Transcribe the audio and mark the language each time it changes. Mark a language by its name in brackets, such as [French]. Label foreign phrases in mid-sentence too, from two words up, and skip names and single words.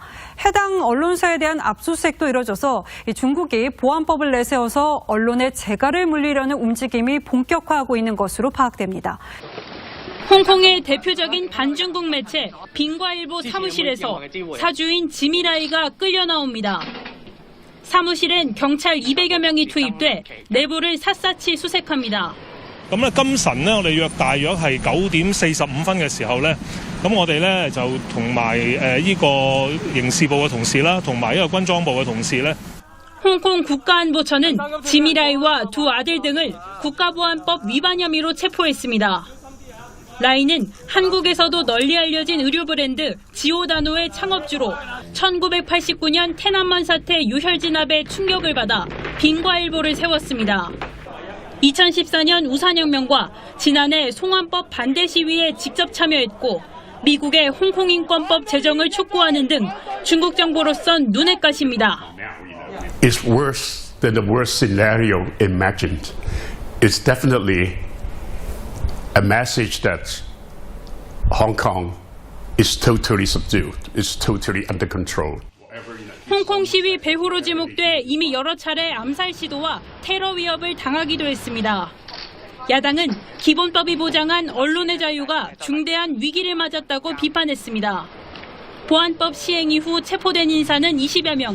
[Korean] 해당 언론사에 대한 압수수색도 이뤄져서 중국이 보안법을 내세워서 언론의 재갈을 물리려는 움직임이 본격화하고 있는 것으로 파악됩니다. 홍콩의 대표적인 반중국 매체 빙과일보 사무실에서 사주인 지미라이가 끌려 나옵니다. 사무실엔 경찰 200여 명이 투입돼 내부를 샅샅이 수색합니다. [Cantonese] 咁咧今晨咧，我哋大約係9點45分嘅時候咧，咁我哋咧就同埋呢個刑事部嘅同事啦，同埋呢個軍裝部嘅同事咧。 [Korean] 홍콩 국가안보처는 지미라이와 두 아들 등을 국가보안법 위반 혐의로 체포했습니다. 라이는 한국에서도 널리 알려진 의류 브랜드 지오다노의 창업주로 1989년 天安문 사태 유혈 진압에 충격을 받아 빙과일보를 세웠습니다. 2014년 우산혁명과 지난해 송환법 반대 시위에 직접 참여했고 미국의 홍콩인권법 제정을 촉구하는 등 중국 정부로선 눈엣 가십니다. [English] It's worse than the worst scenario imagined. It's definitely a message that Hong Kong is totally subdued, is totally under control. [Korean] 홍콩 시위 배후로 지목돼 이미 여러 차례 암살 시도와 테러 위협을 당하기도 했습니다. 야당은 기본법이 보장한 언론의 자유가 중대한 위기를 맞았다고 비판했습니다. 보안법 시행 이후 체포된 인사는 20여 명.